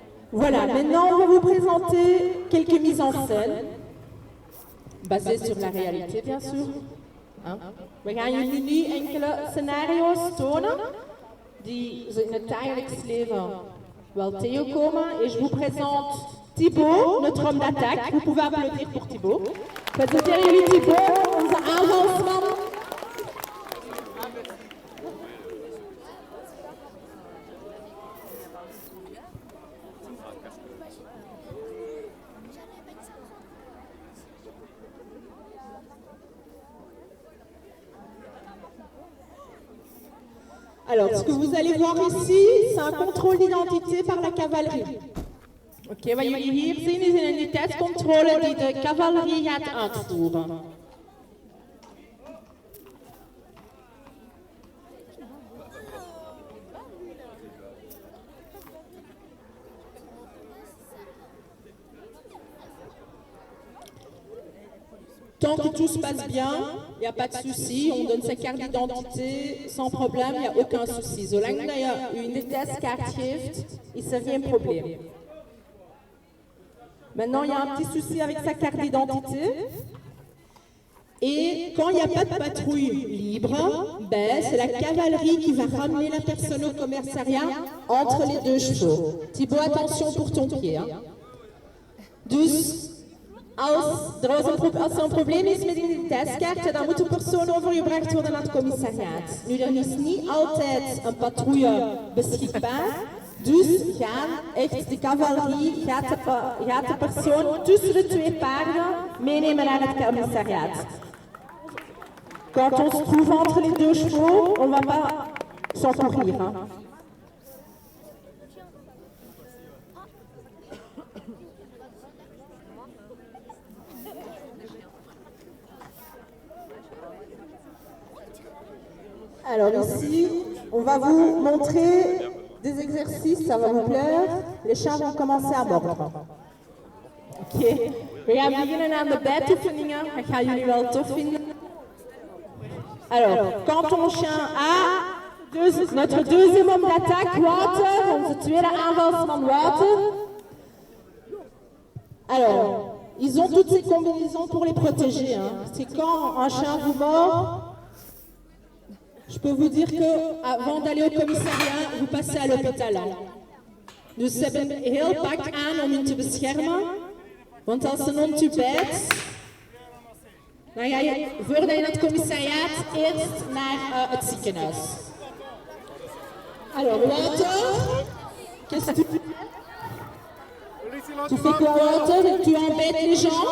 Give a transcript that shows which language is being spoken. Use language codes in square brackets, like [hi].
[fr] Voilà, maintenant on va vous présenter quelques mises en scène, basées sur la réalité bien sûr. [nl] We gaan jullie nu enkele scenario's tonen, die in het dagelijks leven wel tegenkomen. [fr] Et je vous présente Thibaut, notre homme d'attaque. Vous pouvez applaudir pour Thibaut. [nl] Presenteer jullie Thibaut, onze aanvalsman. [fr] Alors, ce que vous allez voir ici, c'est un contrôle d'identité par la cavalerie. [nl] Oké, wat jullie hier zien is een identiteitscontrole die de cavalerie gaat uitvoeren. [fr] Tant que tout se passe bien, il n'y a pas de souci, on donne sa carte d'identité sans problème, il n'y a aucun souci. [nl] Zolang je une identiteitskaart geeft, is er geen probleem. [fr] Maintenant, il y a un petit souci avec sa carte d'identité. Et quand il n'y a pas de patrouille libre, ben, c'est la cavalerie qui va ramener la personne au commissariat entre les deux chevaux. Thibaut, attention pour ton pied. Hein. [nl] Dus als er een probleem is met de identiteitskaart, dan moet de persoon overgebracht worden naar het commissariaat. Nu, er is niet altijd een patrouille beschikbaar. Dus de cavalerie gaat de persoon tussen de twee paarden meenemen naar het commissariat. [fr] Quand on se trouve entre les deux chevaux, on ne va pas s'encourir. Hein. Alors ici, on va vous montrer des exercices, ça va vous plaire. Les chats vont commencer à mordre. [nl] Oké, we gaan beginnen aan de bijtoefeningen. Dat gaan jullie wel tof vinden. [fr] Alors, quand ton chien a notre deuxième homme d'attaque, Wouter, [nl] onze tweede aanvalsman Wouter. [fr] Alors, ils ont toutes ces combinaisons pour les protéger. Hein. C'est quand un chien vous mord, je peux vous dire que avant d'aller au commissariat, vous passez à l'hôpital. [nl] Dus ze hebben een heel pak aan om je te beschermen. Want als een hond je bijt, dan ga je, voordat je naar het commissariat, eerst naar het ziekenhuis. [fr] Alors, Walter, qu'est-ce que tu fais? Tu fais quoi, Walter? Tu embêtes les gens?